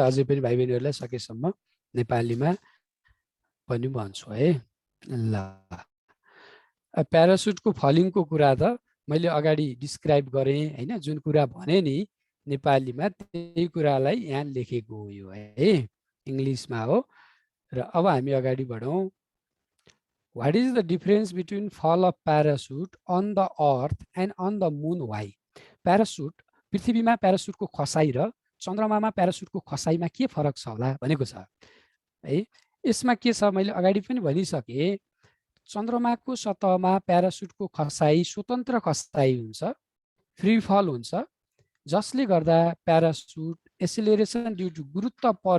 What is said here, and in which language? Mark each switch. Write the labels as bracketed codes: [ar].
[ne] अझै पनि भाइ बहिनीहरूलाई सकेसम्म नेपालीमा पनि भन्छु है। ल प्यारासुटको फलिङको कुरा त मैले अगाडि डिस्क्राइब गरेँ हैन, जुन कुरा भने नि नेपालीमा त्यही कुरालाई यहाँ लेखेको हो यो है, इङ्ग्लिसमा हो। र अब हामी अगाडि बढौँ। [en] What is the difference between fall of parachute on the earth and on the moon? Why? [ne] Parachute पृथ्वीमा प्यारासुटको खसाई र चन्द्रमामा प्यारासुटको खसाईमा के फरक छ होला भनेको छ है। यसमा के छ मैले अगाडि पनि भनिसकेँ, चन्द्रमाको सतहमा प्यारासुटको खसाई स्वतन्त्र खसाई हुन्छ, फ्री फल हुन्छ, जसले गर्दा प्यारासुट एसिलेरेसन ड्यू टु गुरुत्व